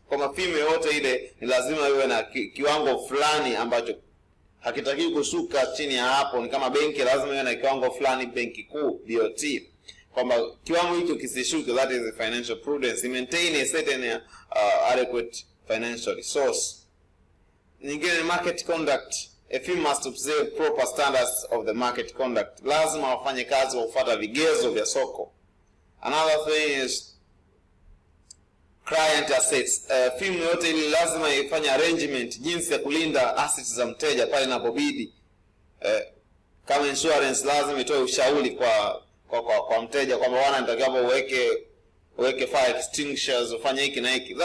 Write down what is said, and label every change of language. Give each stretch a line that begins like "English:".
Swahili: Kwa firm yote ile ni lazima iwe na kiwango fulani ambacho hakitaki kushuka chini ya hapo. Ni kama benki, lazima iwe na kiwango fulani, benki kuu BOT. kwamba kiwango hicho kisishuke.
English: That is the financial prudence. Maintain a certain adequate financial resource.
Swahili: Nyingine
English: market conduct. A firm must observe proper standards of the market conduct.
Swahili: Lazima wafanye kazi wa kufuata vigezo vya soko.
English: Another thing is client assets.
Swahili: Firm yote ili lazima ifanye arrangement jinsi ya kulinda assets za mteja pale inapobidi. Kama insurance lazima itoe ushauri kwa mteja kwamba bwana nitakapo uweke fire extinguishers, ufanye hiki na hiki.